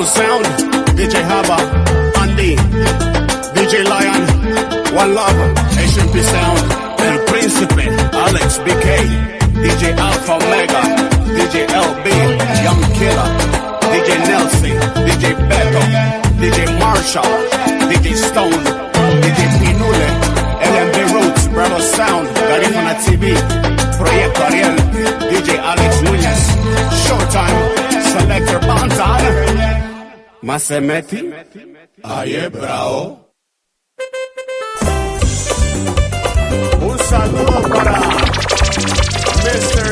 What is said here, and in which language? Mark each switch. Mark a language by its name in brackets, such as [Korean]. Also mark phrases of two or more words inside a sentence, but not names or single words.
[Spanish] Sound, DJ Haba, Andy, DJ Lion, One Love, HMP Sound, El Príncipe, Alex BK, DJ Alpha Omega, DJ LB, Young Killer, DJ Nelson, DJ Beto, DJ Marshall, DJ Stone, DJ Pinule, LMB Roots, Bravo Sound, Garifuna TV, Proyecto Ariel, DJ Alex Núñez, Showtime, Masemeti. Aye, bravo. Un saludo para Mr.